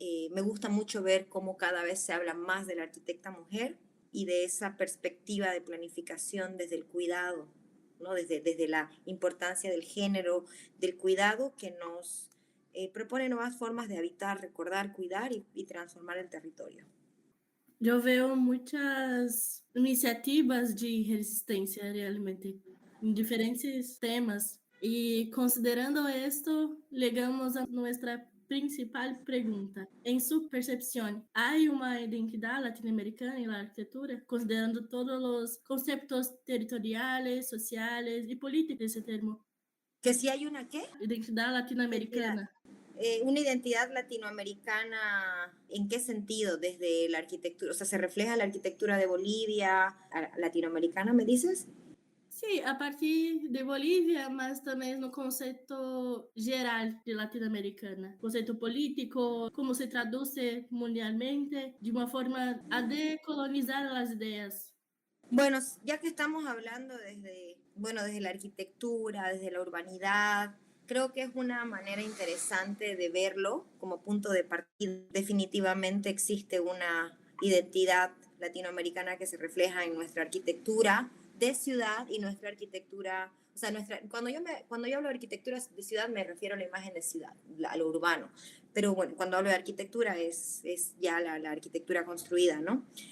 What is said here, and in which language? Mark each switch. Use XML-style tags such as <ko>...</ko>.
<es>Me gusta mucho ver cómo cada vez se habla más de la arquitecta mujer y de esa perspectiva de planificación desde el cuidado, ¿no? Desde la importancia del género, del cuidado que nos propone nuevas formas de habitar, recordar, cuidar y transformar el territorio.</es> <pt>Eu vejo muitas iniciativas de resistência realmente em diferentes temas.</pt> <es>E considerando esto, llegamos a nuestra principal pregunta. En su percepción, ¿hay una identidad latinoamericana en la arquitectura, considerando todos los conceptos territoriales, sociales y políticos de ese termo? ¿Que si hay una qué? Identidad latinoamericana. Una identidad latinoamericana, ¿en qué sentido? Desde la arquitectura, o sea, ¿se refleja la arquitectura de Bolivia, latinoamericana, me dices?</es> <pt>Sim, a partir de Bolívia, mas também no conceito geral de latino-americana. Conceito político, como se traduz mundialmente, de uma forma a decolonizar as ideias.</pt> <es>Bueno, ya que estamos hablando desde la arquitectura, desde la urbanidad, creo que es una manera interesante de verlo como punto de partida. Definitivamente existe una identidad latinoamericana que se refleja en nuestra arquitectura de ciudad y nuestra arquitectura, o sea, cuando yo hablo de arquitectura de ciudad me refiero a la imagen de ciudad, a lo urbano, pero bueno, cuando hablo de arquitectura es ya la arquitectura construida, ¿no?</es>